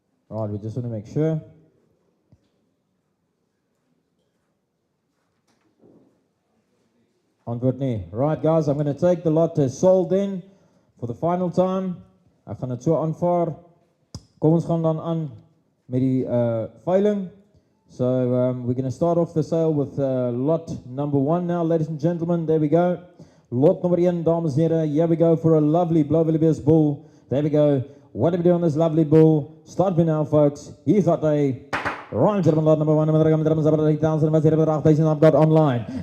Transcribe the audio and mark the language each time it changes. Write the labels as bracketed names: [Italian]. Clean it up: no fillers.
[English] Right, we just want to make sure. [Afrikaans] Antwoord nie. [English] Right guys, I'm going to take the lot as sold in for the final time. [Afrikaans] Ek gaan dit so aanvaar. Kom ons gaan dan aan met die veiling. [English] So we're going to start off the sale with lot number 1 now, ladies and gentlemen. There we go. Lot number 1, [Afrikaans] dames en here. [English] Here we go for a lovely Blauwillibees bull. There we go. What do we do on this lovely bull? Start me now, folks. [Afrikaans] Hier gaat hy. [English] Right, gentlemen, lot number 1, number 8,000, what's here, 8,000 I've got online.